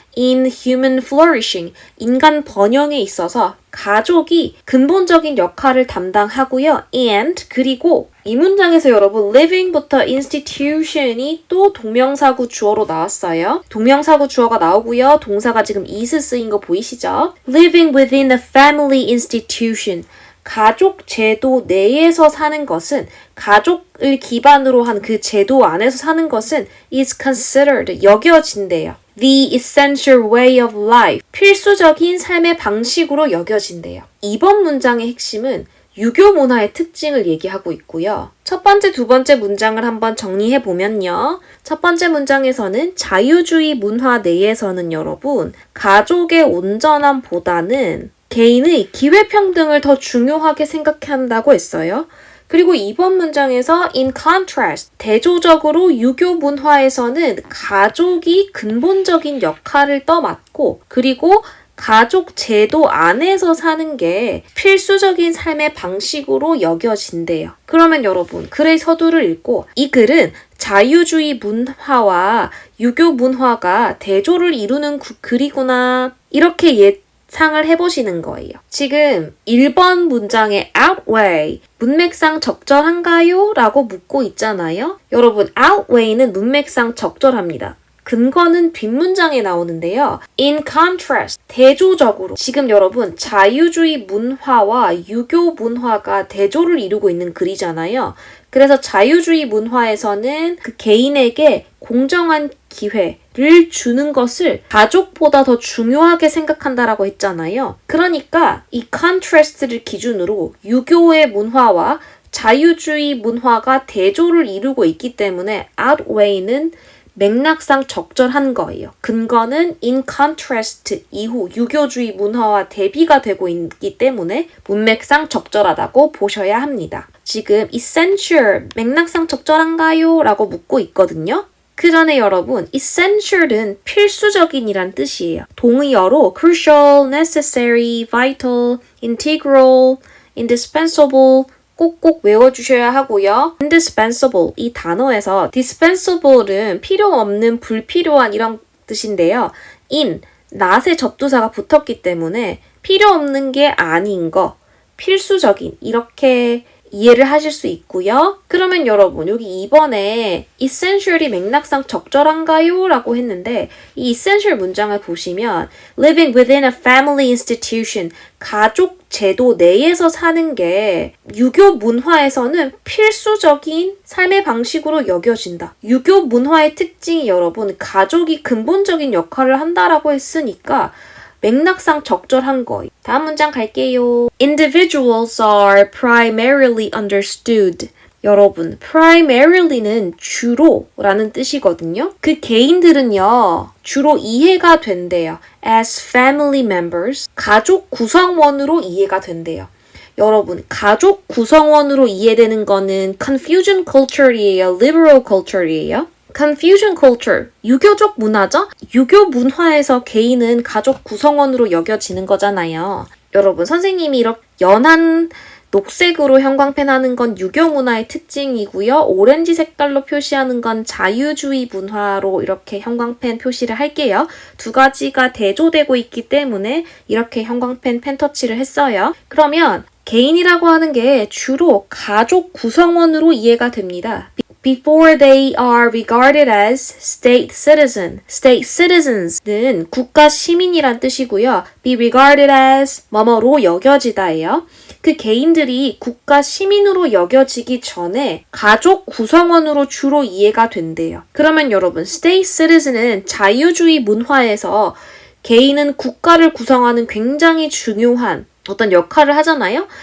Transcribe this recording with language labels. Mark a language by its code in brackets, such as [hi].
[en] In human flourishing, [ko] 인간 번영에 있어서 가족이 근본적인 역할을 담당하고요. And, 그리고 이 문장에서 여러분 living부터 institution이 또 동명사구 주어로 나왔어요. 동명사구 주어가 나오고요. 동사가 지금 is 쓰인 거 보이시죠? [en] Living within a family institution. [ko] 가족 제도 내에서 사는 것은, 가족을 기반으로 한 그 제도 안에서 사는 것은 [en] is considered, [ko] 여겨진대요. [en] The essential way of life, [ko] 필수적인 삶의 방식으로 여겨진대요. 이번 문장의 핵심은 유교 문화의 특징을 얘기하고 있고요. 첫 번째, 두 번째 문장을 한번 정리해 보면요. 첫 번째 문장에서는 자유주의 문화 내에서는 여러분, 가족의 온전함보다는 개인의 기회평등을 더 중요하게 생각한다고 했어요. 그리고 이번 문장에서 in contrast, 대조적으로 유교 문화에서는 가족이 근본적인 역할을 떠맡고 그리고 가족 제도 안에서 사는 게 필수적인 삶의 방식으로 여겨진대요. 그러면 여러분, 글의 서두를 읽고 이 글은 자유주의 문화와 유교 문화가 대조를 이루는 글이구나 이렇게 예상을 해보시는 거예요. 지금 1번 문장의 outweigh, 문맥상 적절한가요? 라고 묻고 있잖아요. 여러분, outweigh는 문맥상 적절합니다. 근거는 뒷문장에 나오는데요. [en] In contrast, [ko] 대조적으로. 지금 여러분, 자유주의 문화와 유교 문화가 대조를 이루고 있는 글이잖아요. 그래서 자유주의 문화에서는 그 개인에게 공정한 기회를 주는 것을 가족보다 더 중요하게 생각한다라고 했잖아요. 그러니까 이 contrast를 기준으로 유교의 문화와 자유주의 문화가 대조를 이루고 있기 때문에 outweigh는 맥락상 적절한 거예요. 근거는 in contrast 이후 유교주의 문화와 대비가 되고 있기 때문에 문맥상 적절하다고 보셔야 합니다. 지금 essential, 맥락상 적절한가요? 라고 묻고 있거든요. 그 전에 여러분, essential은 필수적인이란 뜻이에요. 동의어로 crucial, necessary, vital, integral, indispensable 꼭꼭 외워주셔야 하고요. indispensable, 이 단어에서 dispensable은 필요 없는, 불필요한 이런 뜻인데요. in, not의 접두사가 붙었기 때문에 필요 없는 게 아닌 거, 필수적인 이렇게 이해를 하실 수 있고요. 그러면 여러분, 여기 2번에 essential이 맥락상 적절한가요? 라고 했는데 이 essential 문장을 보시면 [en] living within a family institution, [ko] 가족 제도 내에서 사는 게 유교 문화에서는 필수적인 삶의 방식으로 여겨진다. 유교 문화의 특징이 여러분, 가족이 근본적인 역할을 한다라고 했으니까 맥락상 적절한 거예요. 다음 문장 갈게요. [en] Individuals are primarily understood. [ko] 여러분, primary는 주로라는 뜻이거든요. 그 개인들은요, 주로 이해가 된대요. [en] As family members, [ko] 가족 구성원으로 이해가 된대요. 여러분, 가족 구성원으로 이해되는 거는 confucian culture이에요? [en] liberal culture이에요? [ko] confucian culture, 유교적 문화죠? 유교 문화에서 개인은 가족 구성원으로 여겨지는 거잖아요. 여러분, 선생님이 이렇게 연한 녹색으로 형광펜하는 건 유교 문화의 특징이고요. 오렌지 색깔로 표시하는 건 자유주의 문화로 이렇게 형광펜 표시를 할게요. 두 가지가 대조되고 있기 때문에 이렇게 형광펜 펜터치를 했어요. 그러면 개인이라고 하는 게 주로 가족 구성원으로 이해가 됩니다. [en] Before they are regarded as state citizen. [ko] State citizens는 국가 시민이란 뜻이고요. [en] Be regarded as [ko] 뭐뭐로 여겨지다예요. 그 개인들이 국가 시민으로 여겨지기 전에 가족 구성원으로 주로 이해가 된대요. 그러면 여러분, state citizen은 자유주의 문화에서 개인은 국가를 구성하는 굉장히 중요한 어떤 역할을 하잖아요.